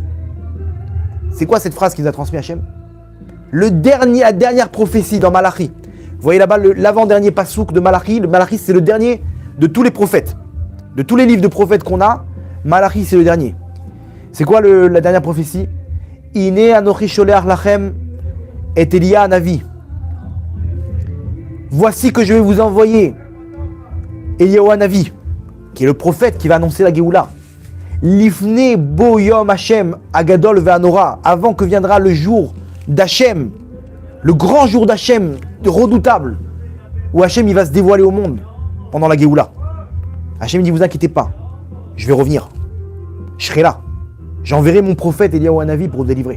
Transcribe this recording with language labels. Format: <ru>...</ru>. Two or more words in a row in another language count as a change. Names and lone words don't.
<fr>C'est quoi cette phrase qu'il nous a transmise Hachem? La dernière prophétie dans Malachi. Vous voyez là-bas l'avant-dernier passouk de Malachi. Le Malachi, c'est le dernier de tous les prophètes. De tous les livres de prophètes qu'on a, Malachi, c'est le dernier. C'est quoi la dernière prophétie?</fr> <he>הנה אנכי שולח לכם את אליה הנביא.</he> <fr>Voici que je vais vous envoyer Eliyahu Navi, qui est le prophète qui va annoncer la Géoula.</fr> <he>לפני בוא יום ה' הגדול והנורא,</he> <fr>avant que viendra le jour d'Hachem, le grand jour d'Hachem, redoutable, où Hachem il va se dévoiler au monde pendant la Géoula. Hachem dit, vous inquiétez pas, je vais revenir, je serai là, j'enverrai mon prophète Eliyahu Navi pour vous délivrer.</fr>